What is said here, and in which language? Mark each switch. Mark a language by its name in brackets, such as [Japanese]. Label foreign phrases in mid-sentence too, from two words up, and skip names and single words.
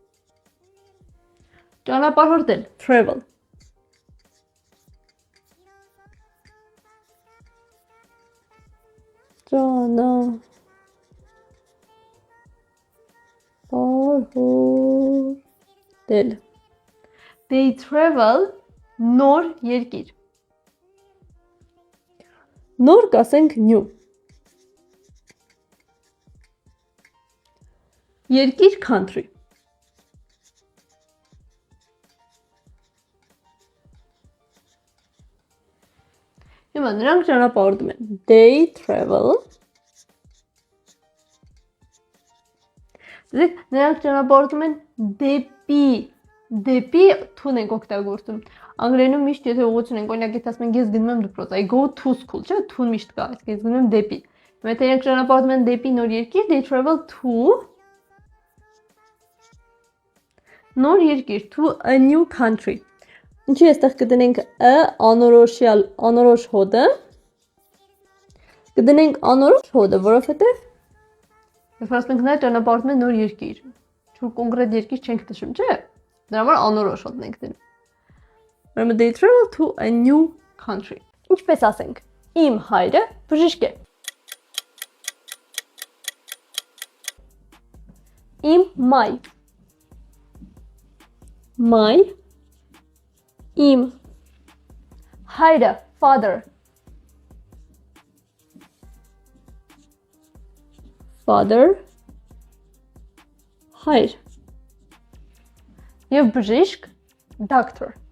[Armenian] ճանապարհորդել travel։ Ճանապարհորդել։ [English] They travel [Armenian] նոր երկիր։ Նոր կասենք new։ Երկիր country։ Հիմա նրանք ճանապարհորդում են [English] they travel։ [Armenian] Դեք նրանք ճանապարհորդում են դեպի to-ն ենք օգտագործում։ Անգլերենում միշտ եթե ուղղություն ենք, օրինակ եթե ասում ենք ես գնում եմ դպրոց, [English] I go to school, [Armenian] չէ՞, to-ն միշտ կա, այսինքն ես գնում եմ դեպի։ Հիմա եթե նրանք ճանապարհորդում են դեպի նոր երկիր, [English] they travel to [Armenian] նոր երկիր, [English] to a new country։ [Armenian] Ինչի այստեղ կդնենք անորոշ հոդը։ Կդնենք անորոշ հոդը, որովհետև երբ ասում ենք նա ճանապարհորդում է նոր երկիր, որ կոնկրետ երկիր չենք նշում, չէ՞։ Դրա համար անորոշ հոդն ենք դնում։ Ուրեմն [English] they travel to a new country։ [Armenian] Ինչպես ասենք, իմ հայրը բժիշկ է։ Իմ My իմ հայրը father հայր եւ բժիշկ doctor